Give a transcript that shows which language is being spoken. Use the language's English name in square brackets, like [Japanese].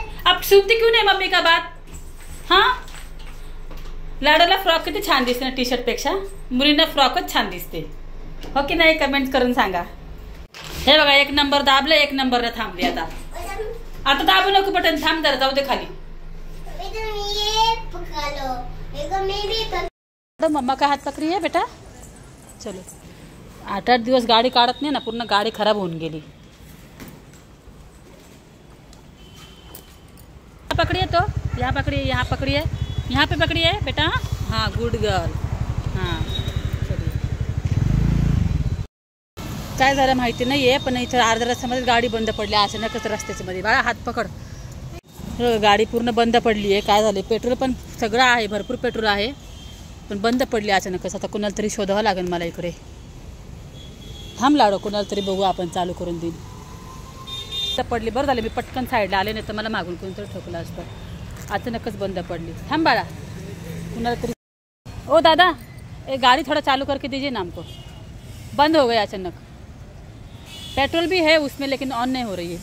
[Hindi] अब सुनती क्यों नाही मम्मी का बात? [Marathi] हां, लाडाला फ्रॉक किती छान दिसते ना टी शर्ट पेक्षा. मुलींना फ्रॉकच छान दिसते, हो की नाही? कमेंट करून सांगा. हे बघा, एक नंबर दाबलं, एक नंबरला थांबली. आता आता दाबू नको बटन, थांब जरा, जाऊ दे खाली. [Hindi] ये पकड़ लो, देखो मैं भी [Marathi] तो मम्मा का हात पकडी आहे बेटा. चलो, 8-8 दिवस गाडी काढत नाही ना, पूर्ण गाडी खराब होऊन गेली. [Hindi] पकड़िए तो, यहाँ पकड़िए, यहाँ पकड़िए, यहाँ पे पकड़िए बेटा. हाँ गुड गर्ल. हाँ चलिए. [Marathi] काय झालं माहिती नाही आहे, पण इथं अर्ध्या रस्त्यामध्ये गाडी बंद पडली अचानकच रस्त्याच्या मध्ये. बाळा हात पकड. गाडी पूर्ण बंद पडली आहे. काय झाले, पेट्रोल पण सगळं आहे, भरपूर पेट्रोल आहे, पण बंद पडली अचानकच. आता कुणाला तरी शोधावं लागेल मला इकडे. थांब लाडो, कुणाला तरी बघू आपण, चालू करून देईन. तर पडली, बरं झालं मी पटकन साईडला आले, नाही तर मला मागून कोणतरी ठोकलं असतं. अचानकच बंद पडली. थांब बाळा, कुणाला तरी. [Hindi] ओ दादा, ये गाड़ी थोड़ा चालू करके दीजिए ना हमको, बंद हो गया अचानक. पेट्रोल भी है उसमें लेकिन ऑन नहीं हो रही है.